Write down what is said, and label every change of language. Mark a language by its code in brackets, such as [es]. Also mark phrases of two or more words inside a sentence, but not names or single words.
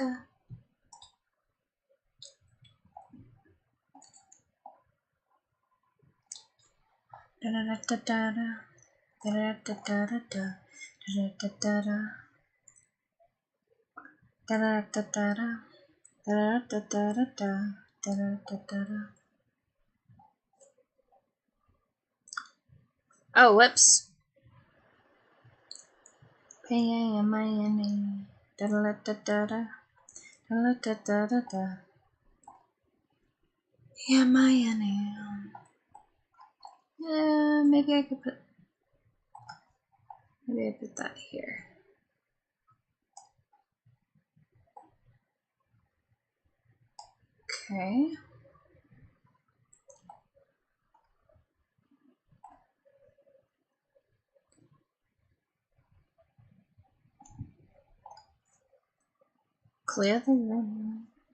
[en] Da da da da da da da da da da da da da da Oh, whoops. P-A-M-I-N-E. Da-da-da-da-da. Da-da-da-da-da. P-A-M-I-N-E. Maybe I could put... Maybe I put that here. Okay. Clear the room.